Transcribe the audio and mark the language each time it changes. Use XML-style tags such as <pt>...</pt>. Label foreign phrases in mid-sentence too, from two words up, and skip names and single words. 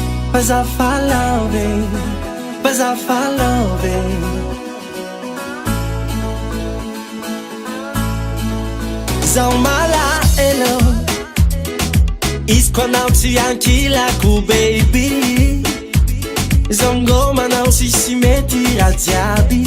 <en>'Cause I follow me, 'cause I follow me.</en> <mg>Zao malaelo izy ko anao tsy ankilako baby, zao ngoma anao sisy mety raha jiaby.</mg>